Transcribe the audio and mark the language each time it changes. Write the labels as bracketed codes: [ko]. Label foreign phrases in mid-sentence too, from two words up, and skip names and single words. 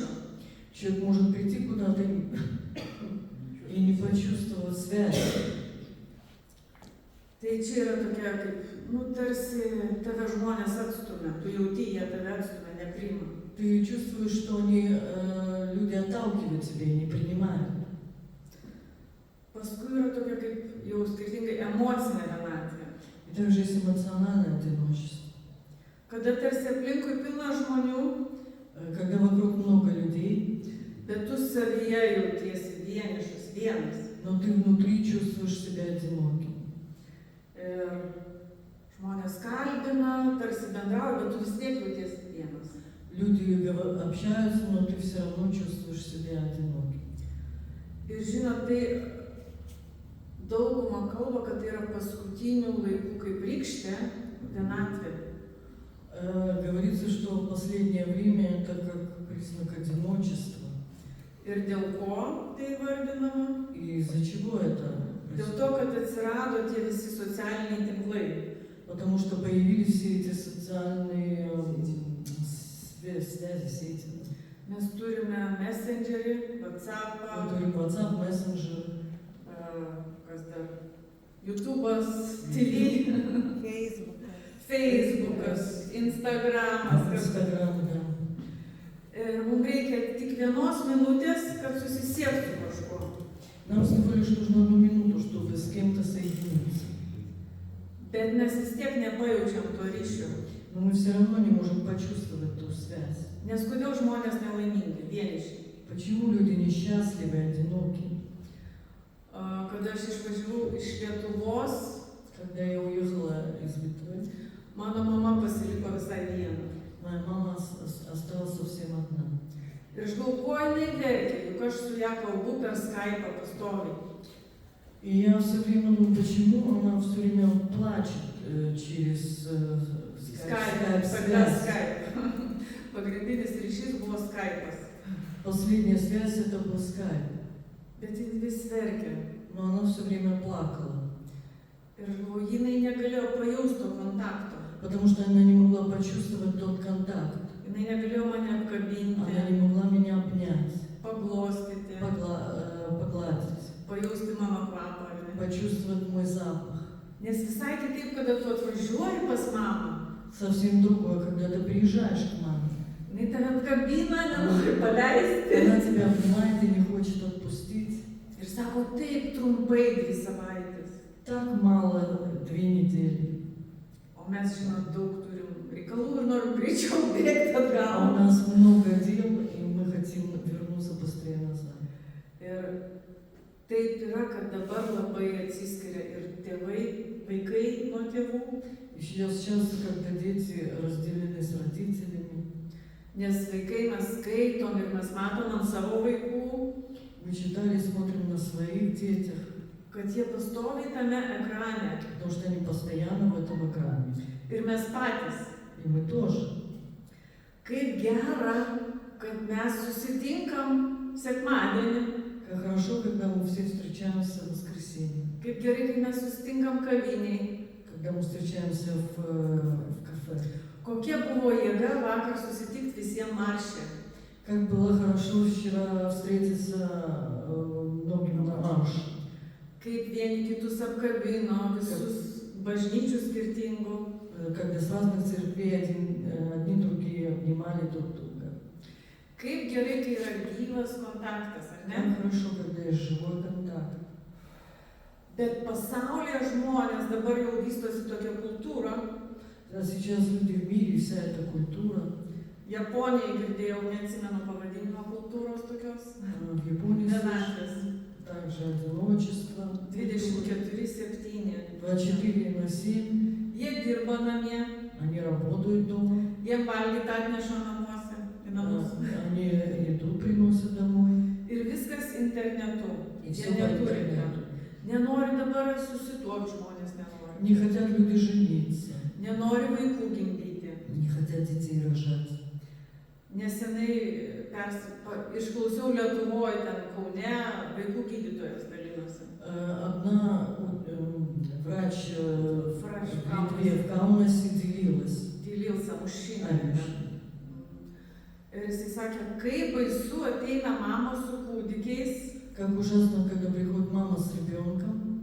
[ru] Человек может прийти куда-то и не почувствовать связь. [lt] Tai čia yra tokia kaip, tarsi tave žmonės atstumia, tu jauti, jie tave atstumia, nepriima. [ru] Ты чувствуешь, что люди отталкивают тебя и не принимают. [lt] Paskui yra tokia kaip jau skirtingai emocinė vienatvė. [ru] И также есть эмоциональное одиночество. [lt] Kada tarsi aplinkui pilna žmonių, [ru] Когда вокруг много людей, [lt] bet tu savyje jautiesi vienišas, vienas. [ru] но ты внутри чувствуешь себя одиноким. [lt] Ir žmonės kalbina, tarsi bendrauja, bet tu vis tiek jautiesi vienas. [ru] Люди общаются, но ты все равно чувствуешь себя одиноким. [lt] Ir žinot, tai dauguma kalba, kad tai yra paskutinių laikų kaip rykštė, vienatvė. [ru] Говорится, что в последнее время это как признак одиночества. [lt] Ir dėl ko tai vardinama? [ru] И из-за чего это? [lt] Dėl to, kad atsirado tie visi socialiniai tinklai. [ru] Потому что появились все эти социальные связи, сети. [lt] Mes turime Messengerį, WhatsAppą, [ru] WhatsApp, Messenger, [lt] kas dar, YouTube'as, TV, Facebook'as, Instagram'as, kas dar. [ru] Instagram, да. [lt] Ir mums reikia tik vienos minutės, kad susisiektų kažkuo. [ru] Нам всего лишь нужно 1 минуту, чтобы с кем-то соединиться. [lt] Bet mes vis tiek nepajaučiam to ryšio. [ru] Но мы все равно не можем почувствовать ту связь. [lt] Nes kodėl žmonės nelaimingi, vieniši? [ru] Почему люди несчастливы, одиноки? [lt] Kada aš išvažiavau iš Lietuvos, [ru] Когда я уехала из Литвы, [lt] mano mama pasiliko visai viena. [ru] моя мама осталась совсем одна. [lt] Ir aš galvoju, ko jinai verkia, juk aš su ją kalbu per Skype'ą pastoviai. [ru] И я все время думаю, почему она все время плачет через Skype, тогда Skype. [lt] Pagrindinis ryšys buvo Skype'as. [ru] Последняя связь это был Skype. [lt] Bet jin vis verkia. [ru] Но она все время плакала. [lt] Ir aš galvoju, jinai negalėjo pajausti to kontakto. [ru] Потому что она не могла почувствовать тот контакт. [lt] Jinai negalėjo mane [ru] Она [lt] apkabinti, [ru] не могла меня обнять, [lt] paglostyti, [ru] погладить, [lt] pajausti mano kvapą. ar ne? [ru] почувствовать мой запах. [lt] Nes visai kitaip, kada tu atvažiuoji pas mamą, [ru] Совсем другое, когда ты приезжаешь к маме. [lt] jinai tave apkabina, nenori paleisti. [ru] Она тебя обнимает и не хочет отпустить. [lt] Ir sako, taip trumpai 2 savaitės. [ru] Так мало 2 недели. [lt] O mes, žinot, daug turim reikalų ir norim greičiau bėgti [ru] А у [lt] atgal. [ru] нас много дел, и мы хотим вернуться быстрее назад. [lt] Ir taip yra, kad dabar labai atsiskiria ir tėvai, vaikai nuo tėvų, [ru] И сейчас часто, когда дети разделены с родителями, [lt] nes vaikai mes skaitom ir mes matom ant savo vaikų, [ru] мы читали, смотрим на своих детях, [lt] kad jie pastoviai tame ekrane. [ru] потому что они постоянно в этом экране. [lt] Ir mes patys. [ru] И мы тоже. [lt] Kaip gera, kad mes susitinkam sekmadienį. [ru] Как хорошо, когда мы все встречаемся в воскресенье, [lt] Kaip gerai, kai mes susitinkam kaviniai. [ru] когда мы встречаемся в кафе. [lt] Kokia buvo jėga vakar susitikti visiems marše. [ru] Как было хорошо вчера встретиться многим на марше. [lt] Kaip vieni kitus apkabino, visus bažnyčių skirtingų. [ru] Когда с разных церквей одни другие обнимали друг друга. [lt] Kaip gerai, kai yra gyvas kontaktas, ar ne? [ru] Как хорошо, когда есть живой контакт. [lt] Bet pasaulyje žmonės dabar jau vystosi tokia kultūra. [ru] А сейчас люди в mире, вся эта культура. [lt] Japonijai girdėjau, neatsimenu pavadinimo kultūros tokios. [ru] В Японии [lt] Vienatvės. [ru] также одиночество. [lt] 24/7. [ru] 24/7. [lt] Jie dirba namie, [ru] Они работают дома. [lt] jiem valgyti atneša namuose, į namus. [ru] Они еду приносят домой. [lt] Ir viskas internetu. [ru] И [lt] Jie [ru] все по [lt] neturi. [ru] интернету. [lt] Nenori dabar susituokti žmonės, nenori. [ru] Не хотят люди жениться. [lt] Nenori vaikų gimdyti. [ru] Не хотят детей рожать. [lt] Nesenai išklausiau Lietuvoje, ten Kaune, vaikų gydytojas dalinosi. [ru] Одна врач Врач в Литве, в Каунасе делилась. Dylился mušinė. [lt] Pavyzdžiui. Ir jisai sakė, kaip baisu ateina mamos su kūdikiais. [ru] Как ужасно, когда приходит мама с ребенком.